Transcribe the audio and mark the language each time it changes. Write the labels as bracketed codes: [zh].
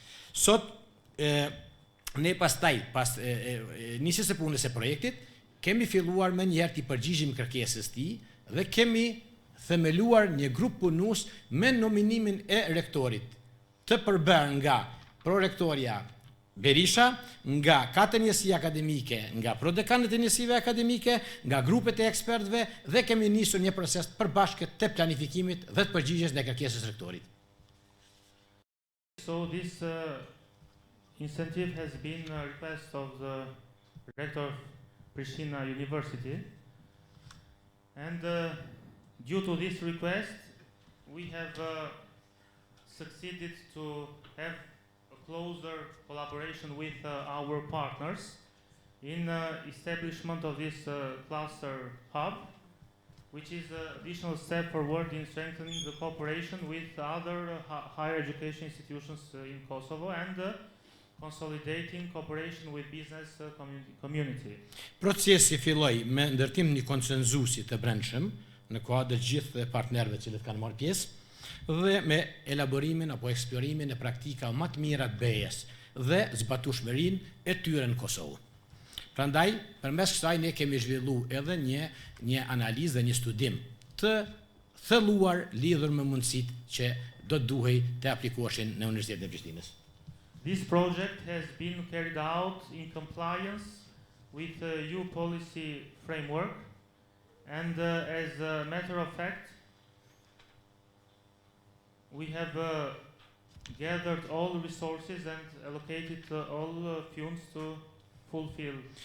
[sq] Sot ne pastaj, pas nisjes së punës së projektit, kemi filluar me njëherë të përgjigjim kërkesës tij dhe kemi themeluar një grup punues me nominimin e rektorit, të përbërë nga prorektoria Berisha, nga katër njësi akademike, nga prodekanët e njësive akademike, nga grupet e ekspertëve dhe kemi nisur një proces përbashkët të planifikimit dhe të përgjigjes ndaj kërkesës rektorit. [en] So this incentive has been a request of the rector of Prishtina University, and due to this request, we have succeeded to have a closer collaboration with our partners in establishment of this cluster hub, which is an additional step forward in strengthening the cooperation with other higher education institutions in Kosovo and consolidating cooperation with business community. [sq] Procesi filloi me ndërtim një konsenzusi të brendshëm në kuadër gjithë partnerëve që kanë marrë pjesë dhe me elaborimin apo eksplorimin e praktika më të mira të BE-s dhe zbatueshmërinë e tyre në Kosovë. Prandaj, përmes kësaj ne kemi zhvilluar edhe një analizë dhe një studim të thelluar lidhur me mundësitë që do të duhej të aplikoheshin në Universitetin e Prishtinës. [en] This project has been carried out in compliance with the EU policy framework, and as a matter of fact, we have gathered all resources and allocated all funds to fulfill.